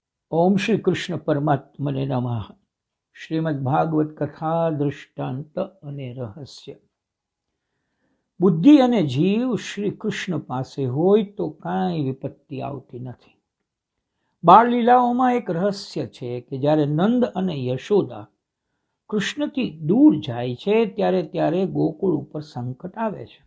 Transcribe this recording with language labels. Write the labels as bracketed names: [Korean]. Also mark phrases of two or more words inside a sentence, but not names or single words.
[Sanskrit] ओम श्री कृष्ण परमात्मने नमः। [Gujarati] શ્રીમદ્ ભાગવત કથા દૃષ્ટાંત અને રહસ્ય। બુદ્ધિ અને જીવ શ્રી કૃષ્ણ પાસે હોય તો કાંઈ વિપત્તિ આવતી નથી। બાળ લીલાઓમાં એક રહસ્ય છે કે જ્યારે નંદ અને યશોદા કૃષ્ણથી દૂર જાય છે ત્યારે ગોકુળ ઉપર સંકટ આવે છે।